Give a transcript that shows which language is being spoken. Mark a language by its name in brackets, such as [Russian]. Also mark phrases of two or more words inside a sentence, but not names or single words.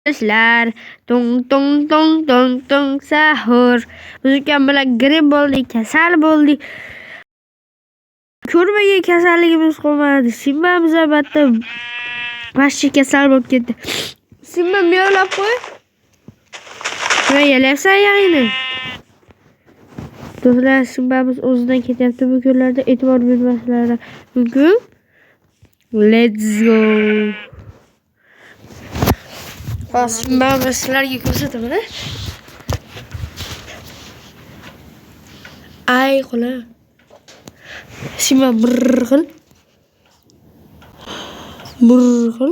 [Uzbek] Arkadaşlar dong dong dong dong dong sahur. Bizga bilan grip bo'ldik, kasal bo'ldik. Ko'rmagan kasalligimiz qolmadi. Simbamiz albatta vahshiy kasal bo'lib ketdi. Simba miyovlab qo'y. Nima yalayapsan yag'ini? Do'stlar, Simbamiz o'zidan ketyapti bu kunlarda, e'tibor bermaslari mumkin. [English] Let's go. [Uzbek] Simbamiz sizlarga ko'rsataman. Ay qo'la. Simba brrr qil.